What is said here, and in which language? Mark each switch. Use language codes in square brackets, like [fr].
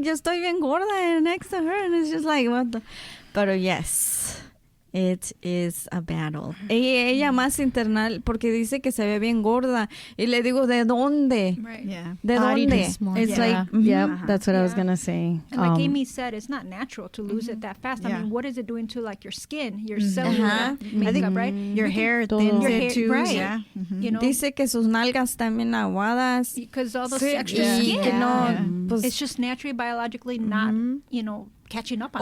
[es] Yo estoy bien gorda [en] next to her and it's just like, what the... But yes, it is a battle. [es] Ella más internal porque dice que se ve bien gorda y le digo, ¿de dónde? [en] Right. Yeah. [es] ¿De dónde? [en] It's like, that's what I was gonna say. And like Amy said, it's not natural to lose it that fast. I mean, what is it doing to like your skin, your cellular makeup, right? Your hair thins it too. Right. Yeah. You know, [es] Dice que sus nalgas también aguadas. [en] because all those extra skin, [es] Que no, pues, [en] it's just naturally, biologically not, you know, catching up on